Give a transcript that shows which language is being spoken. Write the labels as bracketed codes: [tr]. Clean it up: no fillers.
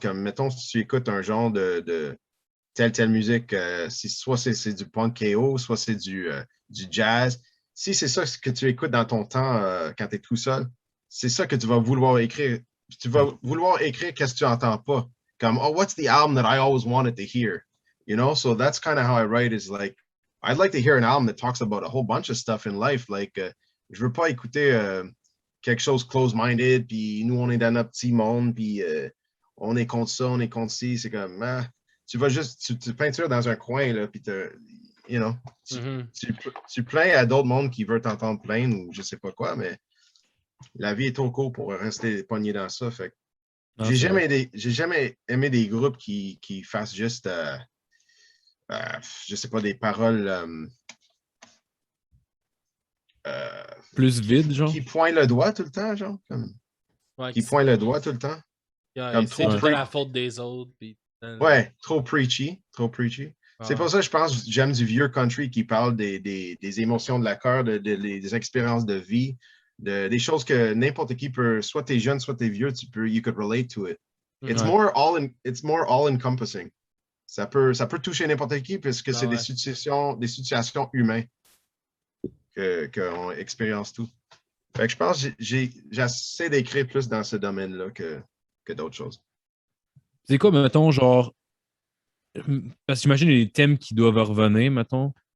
[fr] Comme, mettons, si tu écoutes un genre de telle musique, soit c'est du punk KO, soit c'est du jazz. Si c'est ça que tu écoutes dans ton temps quand tu es tout seul, c'est ça que tu vas vouloir écrire. Tu vas vouloir écrire qu'est-ce que tu n'entends pas. [en] Comme, oh, what's the album that I always wanted to hear? You know, so that's kind of how I write is like, I'd like to hear an album that talks about a whole bunch of stuff in life. [fr] Like, je veux pas écouter quelque chose close-minded, puis nous, on est dans notre petit monde, puis on est contre ça, on est contre ci. C'est comme, tu vas juste, tu peintures dans un coin, là, puis tu plains à d'autres mondes qui veulent t'entendre plaindre ou je sais pas quoi, mais la vie est trop courte pour rester pogné dans ça. Fait j'ai jamais aimé des groupes qui fassent juste, je sais pas, des paroles plus vide, genre. Qui pointent le doigt tout le temps, genre. Qui pointent le doigt tout le temps. Comme c'est la faute des autres. Puis... Ouais, trop preachy. C'est pour ça que je pense que j'aime du vieux country qui parle des émotions de la cœur, des expériences de vie, des choses que n'importe qui peut, soit t'es jeune, soit t'es vieux, [en] you could relate to it. It's more all-encompassing. [fr] Ça peut toucher n'importe qui puisque c'est des situations humaines qu'on expérience tout. Fait que je pense que j'essaie d'écrire plus dans ce domaine-là que d'autres choses. C'est quoi, mettons, genre... Parce que j'imagine les thèmes qui doivent revenir, mettons.